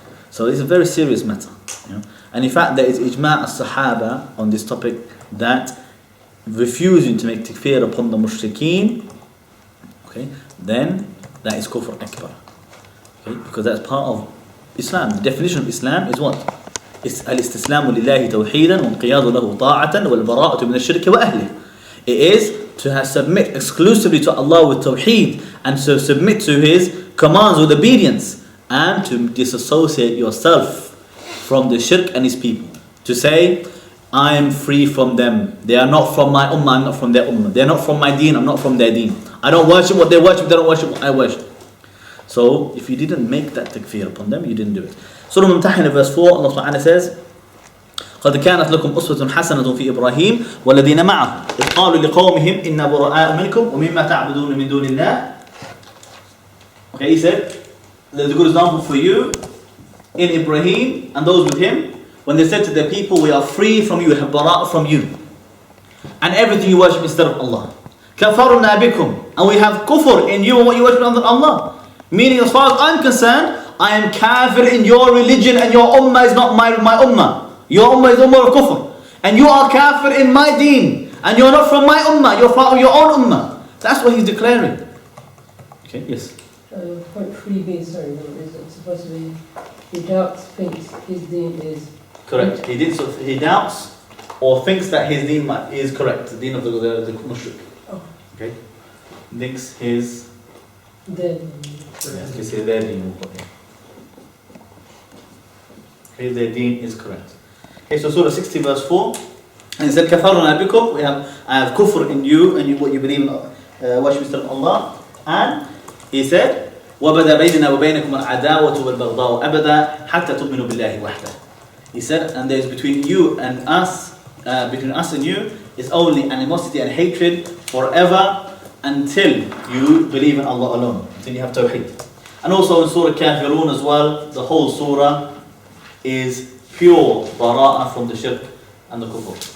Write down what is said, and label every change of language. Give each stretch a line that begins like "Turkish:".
English: So it's a very serious matter. And in fact, there is ijma' as-sahaba on this topic that refusing to make takfir upon the mushrikeen, okay, then that is kufr akbar. Okay? Because that's part of Islam. The definition of Islam is what?
Arabic: الاستسلام لله توحيدا وانقياد له طاعة والبراءة من الشرك وأهله.
English: It is to submit exclusively to Allah with tawheed and to submit to His commands with obedience and to disassociate yourself from the shirk and his people. To say, I am free from them. They are not from my ummah, I'm not from their ummah. They are not from my deen, I'm not from their deen. I don't worship what they worship, they don't worship what I worship. So, if you didn't make that takfir upon them, you didn't do it. Surah Mumtahina verse 4, Allah Subhanahu says,
Arabic: قد كانت لكم أسوة حسنة في إبراهيم والذين معه إذ قالوا لقومهم إنا براء منكم ومما تعبدون من دون الله.
English: Okay, he said, there's a good example for you in Ibrahim and those with him when they said to their people, we are free from you, we have Baraa from you and everything you worship instead of Allah.
Arabic: كفرنا بكم,
English: and we have kufr in you and what you worship other than Allah. Meaning, as far as I'm concerned, I am kafir in your religion and your ummah is not my ummah. Your ummah is ummah of kufr. And you are kafir in my deen. And you're not from my ummah, you're from your own ummah. That's what he's declaring. Okay, yes. Point 3b, sorry, is it supposed to be, he doubts, thinks his deen is... Correct. He doubts or thinks that his deen is correct. The deen of the mushrik. Oh. Okay. Thinks his... Then... their deen. Okay, their deen is correct. Okay, so Surah 60 verse 4. And it said,
Arabic: كَفَرُنَا بِكُمْ,
English: I have kufr in you and what you believe in worship instead of Allah. And he said,
Arabic: وَبَدَى بَيْنِنَا وَبَيْنَكُمُ الْعَدَاوَةُ وَالْبَغْضَاءُ أَبَدًا حَتَّى تُؤْمِنُوا بِاللَّهِ وَحْدَهُ.
English: He said, and there is between you and us, between us and you, is only animosity and hatred forever until you believe in Allah alone, until you have tawheed. And also in Surah Kafirun as well, the whole surah is pure bara'ah from the shirk and the kufr.